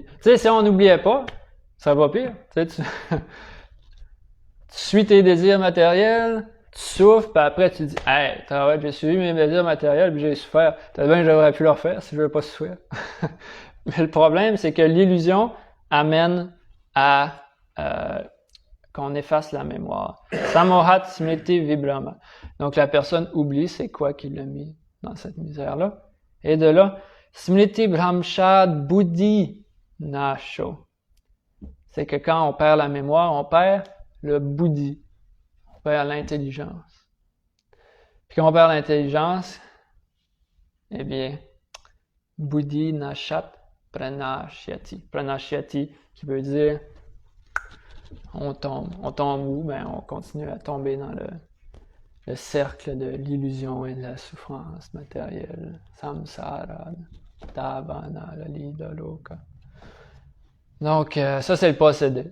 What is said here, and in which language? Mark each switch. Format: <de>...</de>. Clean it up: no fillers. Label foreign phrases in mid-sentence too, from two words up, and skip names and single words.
<fr>Tu sais, si on n'oubliait pas, ça va pire. Tu suis tes désirs matériels, tu souffres, puis après tu dis « Hey, j'ai suivi mes désirs matériels, puis j'ai souffert. Peut-être bien que j'aurais pu le refaire si je veux pas souffrir. » Mais le problème, c'est que l'illusion amène à qu'on efface la mémoire.</fr> <sa>सम्मोहात् स्मृति विभ्रम.</sa> <fr>Donc la personne oublie c'est quoi qui l'a mis dans cette misère-là. Et de là,</fr> <sa>स्मृति ब्रह्मशाद् बुद्धि नाशो.</sa> <fr>C'est que quand on perd la mémoire, on perd le buddhi. On perd l'intelligence. Puis quand on perd l'intelligence, eh bien,</fr> <sa>बुद्धि नाशात् प्रणश्यति.</sa> <fr>Pranashyati, qui veut dire on tombe. On tombe où? Ben, on continue à tomber dans le cercle de l'illusion et de la souffrance matérielle.</fr> <sa>संसार दवन ललित लोक.</sa> <fr>Donc, ça, c'est le possédé.</fr>